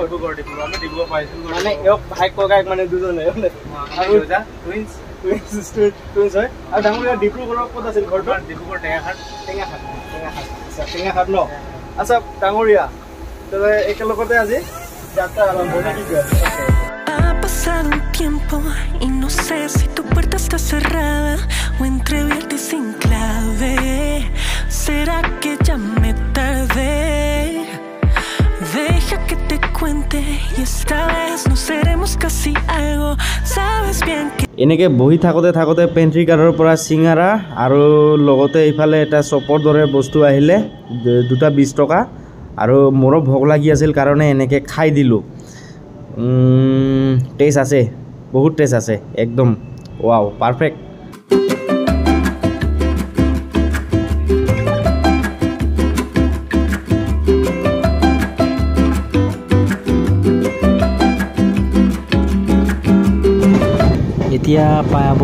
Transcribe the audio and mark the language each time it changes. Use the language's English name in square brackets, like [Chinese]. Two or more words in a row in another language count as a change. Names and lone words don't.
[Assamese] আমি ডিব্ৰুগড় পাইছোঁ মানে এওক ভাইক ককাইক মানে দুজনে। আৰু টুইন্স হয়। আৰু ডাঙৰীয়া ডিব্ৰুগড়ৰ ক'ত আছিল ঘৰটো? ডিব্ৰুগড় টেঙাখাট ন। আচ্ছা ডাঙৰীয়া, একেলগতে আজি যাত্ৰা আৰম্ভ নে কি কয়? [Spanish] Pasado un tiempo y no sé si tu puerta está cerrada o entreabierta y sin clave. ¿Será que ya me tardé? Deja que y esta vez no seremos casi algo. Sabes bien que [Assamese] এনেকে বহি থাকোঁতে পেণ্ট্ৰি কাৰৰ পৰা চিঙাৰা আৰু লগতে ইফালে এটা চপৰ দৰে বস্তু আহিলে দুটা 20 টকা আৰু মোৰো ভোক লাগি আছিল কাৰণে এনেকে খাই দিলোঁ টেষ্ট আছে বহুত টেষ্ট আছে একদম [English] wow perfect [Assamese] এতিয়া পাব